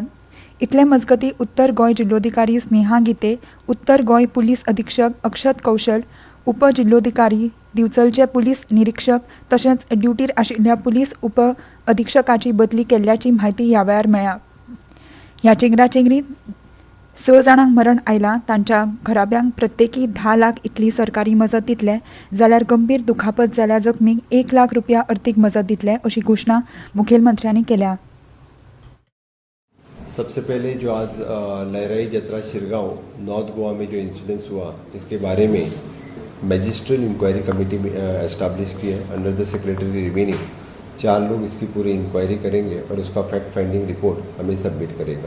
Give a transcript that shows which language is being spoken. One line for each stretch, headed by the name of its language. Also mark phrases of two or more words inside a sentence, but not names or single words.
Konkani: इतले मजगतीं उत्तर गोंय जिल्लोधिकारी स्नेहा गिते, उत्तर गोंय पुलीस अधीक्षक अक्षत कौशल, उपजिल्लोधिकारी, दिवचलचे पुलीस निरीक्षक तशेंच ड्युटीर आशिल्ल्या पुलीस उप अधीक्षकाची बदली केल्ल्याची म्हायती ह्या वेळार मेळ्ळ्या. ह्या चेंगराचेंगरीत 6 जाणांक मरण आयलां. तांच्या घराब्यांक प्रत्येकी 10 लाख इतली सरकारी मजत दितले, जाल्यार गंभीर दुखापत जाल्ल्या जखमींक 1 लाख रुपया अर्थीक मजत दितले अशी घोषणा मुखेलमंत्र्यांनी केल्या.
Hindi: सबसे पहले जो आज लहराई जतरा शिरगांव नॉर्थ गोवा में जो इंसिडेंस हुआ, इसके बारे में
English: magisterial inquiry committee establish
Hindi: की है
English: under the secretary revenue.
Hindi: 4 लोग इसकी पूरी इंक्वायरी करेंगे और उसका
English: fact finding report
Hindi: हमें सबमिट करेगा.